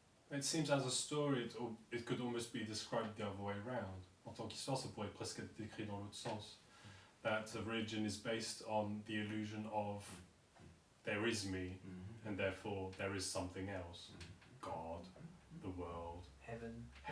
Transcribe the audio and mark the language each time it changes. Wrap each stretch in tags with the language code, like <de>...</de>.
<en>It seems as a story, it could almost be described the other way around.</en> <fr>En tant qu'histoire, ça pourrait presque être décrit dans l'autre sens.</fr> <en>That a religion is based on the illusion of there is me, and therefore there is something else. God, the world, heaven.</en>